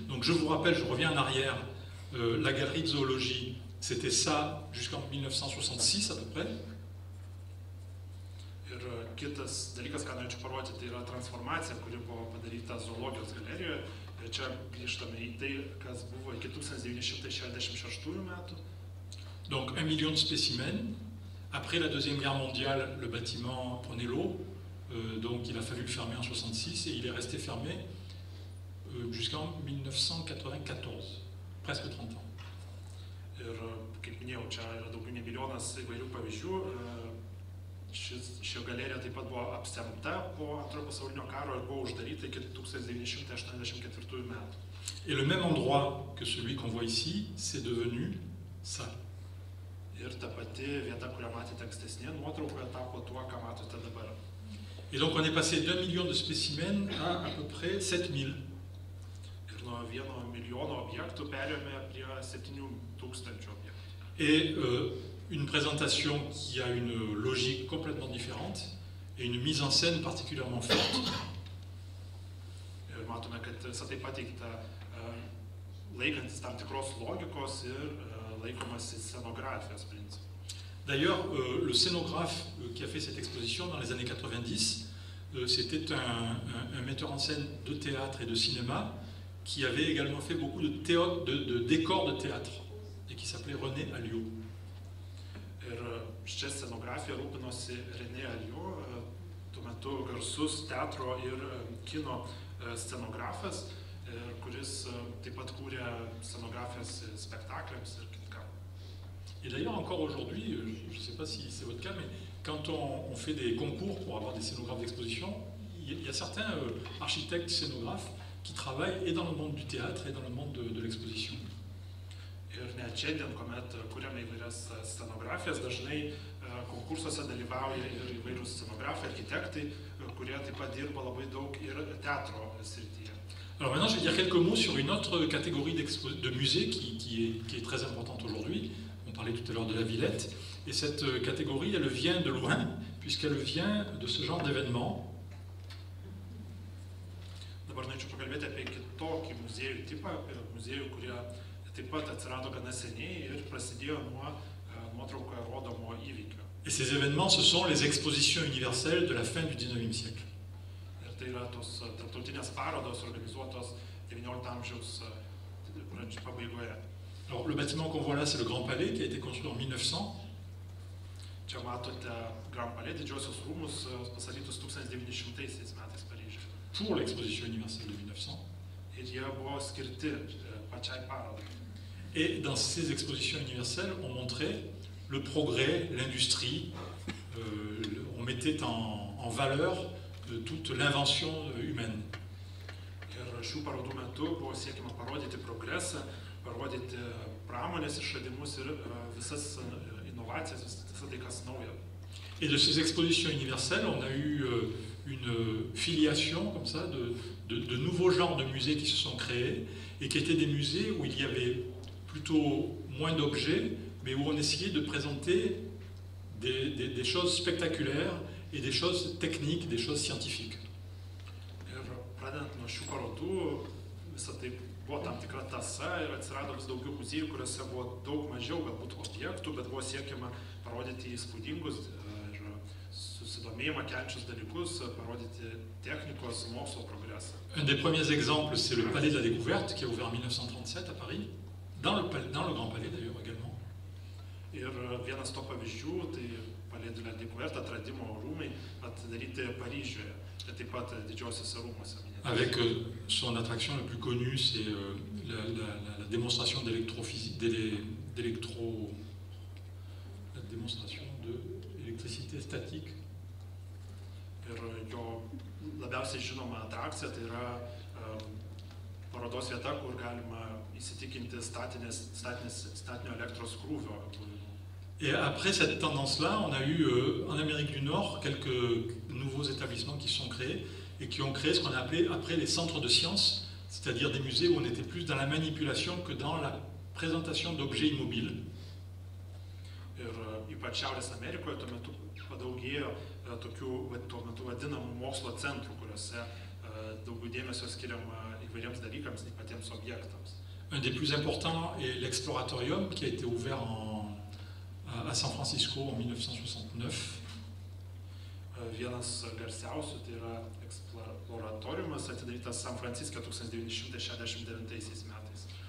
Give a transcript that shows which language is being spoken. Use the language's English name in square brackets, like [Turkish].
[French] Donc je vous rappelle, je reviens en arrière, la galerie de zoologie, c'était ça jusqu'en 1966 à peu près. [Lithuanian] Ir kitas dalykas, ką norėčiau parodyti, tai yra transformacija, kuri buvo padaryta zoologijos galerijoje. Ir čia grįžtame į tai, kas buvo iki 1966 metų. [French] Donc 1 million de spécimens. Après la Deuxième Guerre mondiale, le bâtiment prenait l'eau, donc il a fallu le fermer en 1966 et il est resté fermé jusqu'en 1994, presque 30 ans. [Lithuanian] Ir kaip minėjau, čia yra daugiau nei milijonas įvairių pavyzdžių. Ši galerija taip pat buvo apsemta po Antrojo pasaulinio karo ir buvo uždaryta iki 1984 metų. [French] Et le même endroit que celui qu'on voit ici, c'est devenu ça. [Lithuanian] Ir ta pati vieta, kurią matėte ankstesnėje nuotraukoje, tapo tuo, ką matote dabar. [French] Et donc on est passé d'1 million de spécimens à peu près 7000. [Lithuanian] Ir nuo 1 milijono objektų perėjome prie 7000 objektų. [French] Et une présentation qui a une logique complètement différente et une mise en scène particulièrement forte. [Lithuanian] Ir matome, kad visą tai pateikta laikantis tam tikros logikos ir laikomasi scenografijos principų. [French] D'ailleurs, le scénographe qui a fait cette exposition dans les années 90, c'était un metteur en scène de théâtre et de cinéma qui avait également fait beaucoup de décors de théâtre et qui s'appelait René Alliot. [Lithuanian] Ir šią scenografiją rūpinosi René Alliot, tuo metu garsus teatro ir kino scenografas, kuris taip pat kūrė scenografijas spektakliams ir kitkam. [French] Et d'ailleurs, encore aujourd'hui, je ne sais pas si c'est votre cas, mais quand on fait des concours pour avoir des scénographes d'exposition, il y a certains architectes scénographes qui travaillent et dans le monde du théâtre et dans le monde de l'exposition. [Lithuanian] Ir net šiandien, kuomet kuriame įvairias scenografijas, dažnai konkursuose dalyvauja ir įvairūs scenografai, architektai, kurie taip pat dirba labai daug ir teatro srityje. [French] Alors maintenant, je vais dire quelques mots sur une autre catégorie de musées qui est très importante aujourd'hui. On parlait tout à l'heure de la Villette. Et cette catégorie, elle vient de loin, puisqu'elle vient de ce genre d'événements. [Lithuanian] Dabar norėčiau pakalbėti apie kitokį muziejų tipą, apie muziejų, kurie taip pat atsirado gana seniai ir prasidėjo nuo nuotraukoje rodomo įvykio. [French] Et ces événements, ce sont les expositions universelles de la fin du XIXe siècle. [Lithuanian] Ir tai yra tos tarptautinės parodos organizuotos XIX amžiaus pabaigoje. [French] Alors, le bâtiment qu'on voit là, c'est le Grand Palais, qui a été construit en 1900. [Lithuanian] Čia matote Grand Palais, didžiosios rūmus, pastatytus 1900 metais Paryžiuje. [French] Pour l'exposition universelle de 1900. [Lithuanian] Ir jie buvo skirti pačiai parodai. [French] Et dans ces expositions universelles, on montrait le progrès, l'industrie, on mettait en valeur toute l'invention humaine. [Lithuanian] Ir šių parodų metu buvo siekiama parodyti progresą, parodyti pramonės išradimus ir visas inovacijas, visą tai, kas nauja. [French] Et de ces expositions universelles, on a eu une filiation comme ça de nouveaux genres de musées qui se sont créés et qui étaient des musées où il y avait plutôt moins d'objets, mais où on essayait de présenter des choses spectaculaires et des choses techniques, des choses scientifiques. [Lithuanian] Ir pradedant nuo šių parodų, visą tai buvo tam tikra tąsa ir atsirado vis daugiau muziejų, kuriuose buvo daug mažiau galbūt objektų, bet buvo siekiama parodyti įspūdingus ir susidomėjimą keliančius dalykus, parodyti technikos, mokslo progresą. [French] Un des premiers exemples, c'est le Palais de la Découverte qui a ouvert en 1937 à Paris, dans le Grand Palais d'ailleurs également. [Lithuanian] Ir vienas to pavyzdžių, tai Palais de la Découverte, atradimo rūmai, atidaryti Paryžiuje, ir taip pat didžiosiuose rūmuose. [French] Avec son attraction la plus connue, c'est la démonstration d'électricité statique. [Lithuanian] Ir jo labiausiai žinoma atrakcija tai yra parodos vieta, kur galima įsitikinti statinio elektros krūvio. [French] Et après cette tendance-là, on a eu en Amérique du Nord quelques nouveaux établissements qui sont créés et qui ont créé ce qu'on a appelé après les centres de sciences, c'est-à-dire des musées où on était plus dans la manipulation que dans la présentation d'objets immobiles. [Lithuanian] Ir ypač Šiaurės Amerikoje tuo metu padaugėjo tokių tuo metu vadinamų mokslo centrų, kuriuose daugiau dėmesio skiriama įvairiems dalykams, nei patiems objektams. [French] Un des plus importants est l'Exploratorium qui a été ouvert à San Francisco en 1969. [Lithuanian] Vienas garsiausių tai yra Exploratoriumas, atidarytas San Francisco 1969 metais.